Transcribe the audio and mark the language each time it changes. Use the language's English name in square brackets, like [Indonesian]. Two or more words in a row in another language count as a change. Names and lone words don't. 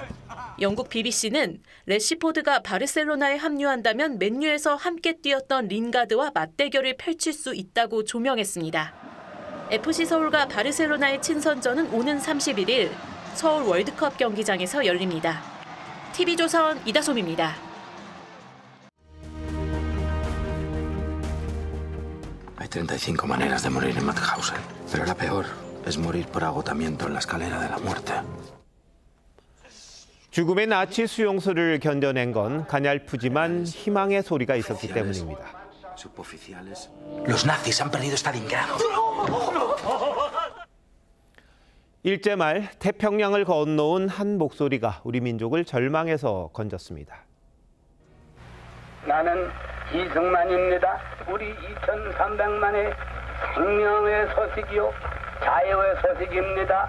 [Korean] 영국 BBC는 래시포드가 바르셀로나에 합류한다면 맨유에서 함께 뛰었던 링가드와 맞대결을 펼칠 수 있다고 조명했습니다. FC 서울과 바르셀로나의 친선전은 오는 31일 서울 월드컵 경기장에서 열립니다. TV조선 이다솜입니다. [Spanish] Hay 35 maneras de morir en Mauthausen, pero la peor es morir por agotamiento en la escalera de la muerte. [Korean] 죽음의 나치 수용소를 견뎌낸 건 가냘프지만 희망의 소리가 있었기 때문입니다. [Spanish] Los nazis han perdido Stalingrado. [Korean] 일제 말 태평양을 건너온 한 목소리가 우리 민족을 절망에서 건졌습니다. 나는 이승만입니다. 우리 2,300만의 생명의 소식이요 자유의 소식입니다.